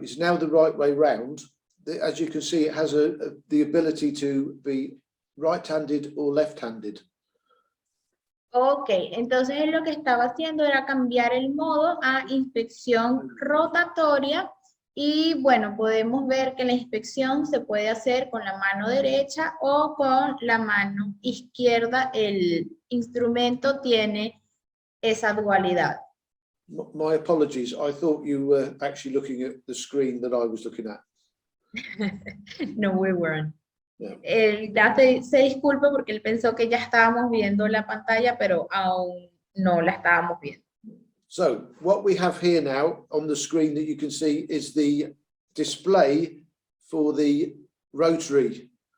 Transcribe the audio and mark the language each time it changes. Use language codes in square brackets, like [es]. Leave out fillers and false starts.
[en] It's now the right way round. As you can see, it has the ability to be right-handed or left-handed. [es] Ok, entonces él lo que estaba haciendo era cambiar el modo a inspección rotatoria Y bueno, podemos ver que la inspección se puede hacer con la mano derecha o con la mano izquierda. El instrumento tiene esa dualidad. [en] My apologies. I thought you were actually looking at the screen that I was looking at. No, we weren't. Yeah. [es] Él ya se disculpa porque él pensó que ya estábamos viendo la pantalla, pero aún no la estábamos viendo. [en] So what we have here now on the screen that you can see is the display for the rotary.